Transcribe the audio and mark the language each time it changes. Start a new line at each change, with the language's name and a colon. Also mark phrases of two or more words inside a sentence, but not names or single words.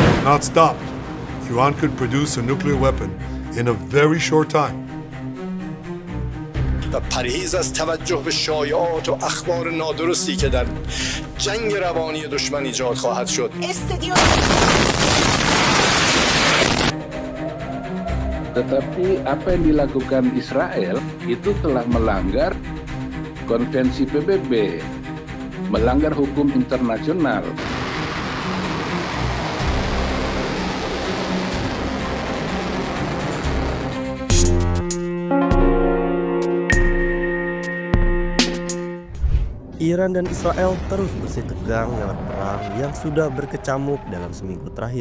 English: not stopped, Iran could produce a nuclear weapon in a very short time.
Persian: و پرهیز از توجه به شایعات و اخبار نادرستی که در جنگ روانی دشمن ایجاد خواهد شد.
Indonesian: Tetapi apa yang dilakukan Israel itu telah melanggar konvensi PBB, melanggar hukum internasional. Iran dan Israel terus bersitegang lewat perang yang sudah berkecamuk dalam seminggu terakhir.